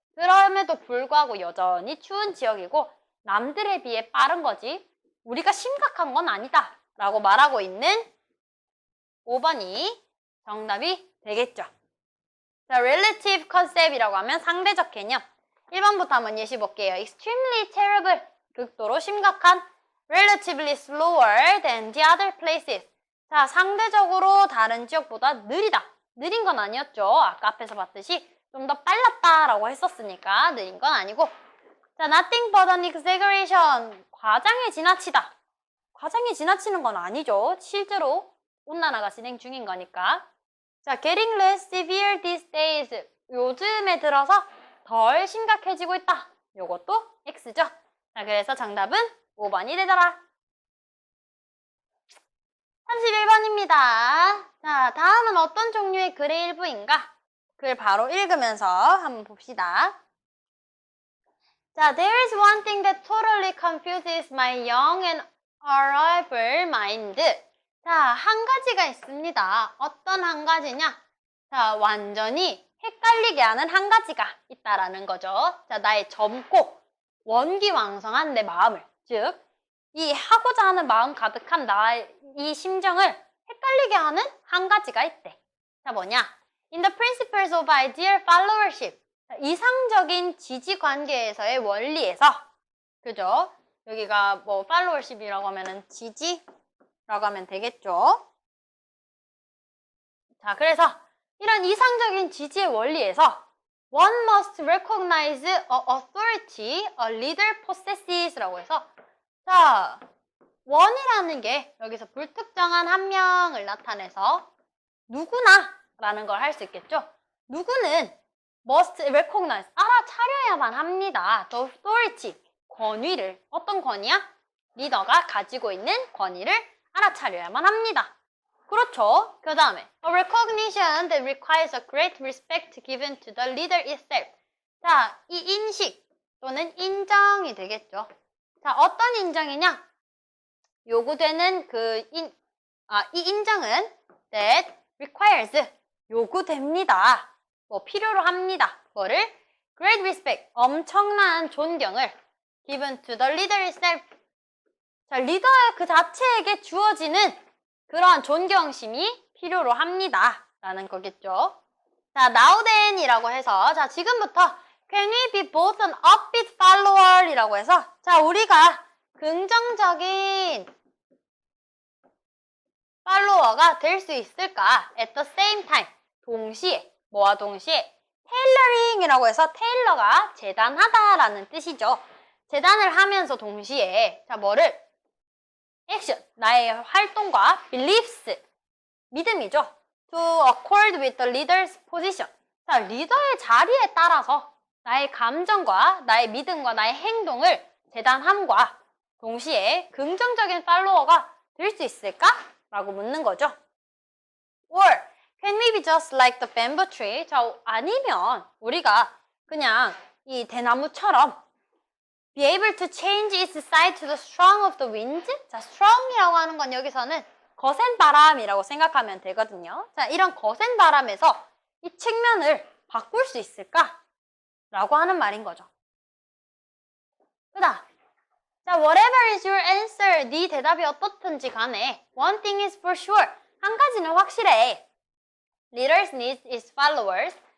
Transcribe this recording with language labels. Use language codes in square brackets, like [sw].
[ko] 그럼에도 불구하고 여전히 추운 지역이고 남들에 비해 빠른 거지 우리가 심각한 건 아니다 라고 말하고 있는 5번이 정답이 되겠죠. 자, [en] relative concept [ko] 이라고 하면 상대적 개념. 1번부터 한번 예시 볼게요. [en] extremely terrible, [ko] 극도로 심각한. [en] relatively slower than the other places. [ko] 자, 상대적으로 다른 지역보다 느리다. 느린 건 아니었죠. 아까 앞에서 봤듯이 좀 더 빨랐다라고 했었으니까 느린 건 아니고. [en] 자, nothing but an exaggeration. [ko] 과장에 지나치다. 과장에 지나치는 건 아니죠. 실제로 온난화가 진행 중인 거니까. 자, getting less severe these days. 요즘에 들어서 덜 심각해지고 있다. 요것도 X죠. 자, 그래서 정답은 5번이 되더라. 31번입니다. 자, 다음은 어떤 종류의 글의 일부인가? 글 바로 읽으면서 한번 봅시다. [en] 자, there is one thing that totally confuses my young and arrival mind. [ko] 자, 한 가지가 있습니다. 어떤 한 가지냐? 자, 완전히 헷갈리게 하는 한 가지가 있다라는 거죠. 자, 나의 젊고 원기왕성한 내 마음을, 즉, 이 하고자 하는 마음 가득한 나의 이 심정을 헷갈리게 하는 한 가지가 있대. 자, 뭐냐? [en] In the principles of ideal followership. [ko] 자, 이상적인 지지 관계에서의 원리에서, 그죠? 여기가 뭐 followership이라고 하면은 지지라고 하면 되겠죠? 자, 그래서 이런 이상적인 지지의 원리에서 [en] one must recognize a authority a leader possesses [ko] 라고 해서, 자, 원이라는 게 여기서 불특정한 한 명을 나타내서 누구나 라는 걸 할 수 있겠죠. 누구는 [en] must recognize, [ko] 알아차려야만 합니다. [en] the authority, [ko] 권위를. 어떤 권위야? 리더가 가지고 있는 권위를 알아차려야만 합니다. 그렇죠. 그 다음에 [en] a recognition that requires a great respect given to the leader itself. [ko] 자, 이 인식 또는 인정이 되겠죠. 자, 어떤 인정이냐? 요구되는 이 인정은 [en] that requires, [ko] 요구됩니다. 뭐 필요로 합니다. 뭐를? [en] great respect, [ko] 엄청난 존경을 [en] given to the leader itself. [ko] 자, 리더의 그 자체에게 주어지는 그러한 존경심이 필요로 합니다. 라는 거겠죠. 자, [en] now then [ko] 이라고 해서, 자, 지금부터 [en] can we be both an upbeat follower [ko] 이라고 해서, 자, 우리가 긍정적인 팔로워가 될 수 있을까? [en] at the same time. [ko] 동시에, 뭐와 동시에? tailoring이라고 해서 테일러가 재단하다라는 뜻이죠. 재단을 하면서 동시에, 자, 뭐를? 액션, 나의 활동과 beliefs, 믿음이죠. [en] to accord with the leader's position. [ko] 자, 리더의 자리에 따라서 나의 감정과 나의 믿음과 나의 행동을 재단함과 동시에 긍정적인 팔로워가 될 수 있을까? 라고 묻는 거죠. [en] Or can we be just like the bamboo tree? 자, [ko] 아니면 우리가 그냥 이 대나무처럼 [en] be able to change its side to the strong of the wind? [ko] 자, strong이라고 하는 건 여기서는 거센 바람이라고 생각하면 되거든요. 자, 이런 거센 바람에서 이 측면을 바꿀 수 있을까? 라고 하는 말인 거죠. 그 다음, 자, [en] whatever is your answer, [ko] 네 대답이 어떻든지 간에 [en] one thing is for sure, [ko] 한 가지는 확실해. [en] Leaders need its followers.